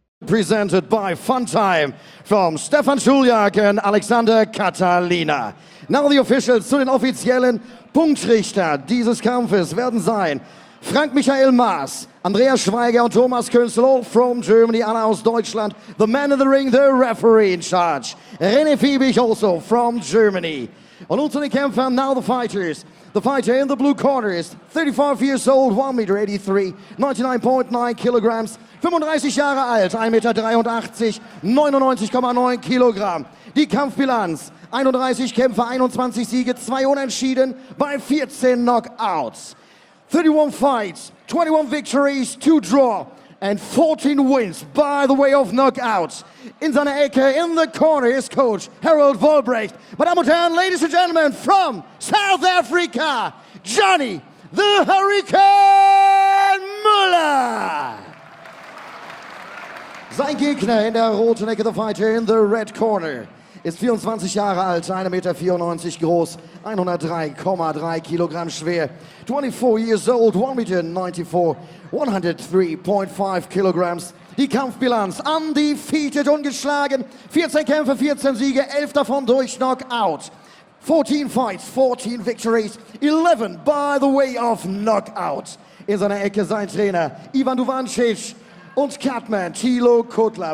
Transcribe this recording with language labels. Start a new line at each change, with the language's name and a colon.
English: presented by Funtime from Stefan Schuljak and Alexander Catalina. Now the officials
German: zu den offiziellen Punktrichter dieses Kampfes werden sein Frank-Michael Maas, Andreas Schweiger und Thomas Künzel,
English: all from Germany,
German: alle aus Deutschland.
English: The man in the ring, the referee in charge. René Fiebig also from Germany.
German: Und nun zu den Kämpfern,
English: now the fighters. The fighter in the blue corner is 35 years old, 1,83 m, 99.9 kilograms,
German: 35 Jahre alt, 1,83 m, 99,9 Kilogramm. Die Kampfbilanz, 31 Kämpfe, 21 Siege, 2 Unentschieden bei 14 Knockouts.
English: 31 fights, 21 victories, 2 draw and 14 wins by the way of knockouts.
German: In seiner Ecke,
English: in the corner, is Coach Harold Volbrecht.
German: Meine Damen und Herren,
English: ladies and gentlemen, from South Africa, Johnny the Hurricane Müller.
German: Sein Gegner in der roten Ecke,
English: the fighter in the red corner,
German: ist 24 Jahre alt, 1,94 m groß, 103,3 Kilogramm schwer,
English: 24 years old, 1,94 m, 103,5 kilograms.
German: Die Kampfbilanz, undefeated, ungeschlagen, 14 Kämpfe, 14 Siege, 11 davon durch Knockout.
English: 14 fights, 14 victories, 11 by the way of Knockout.
German: In seiner Ecke sein Trainer Ivan Duvancic und Catman Thilo Kutler.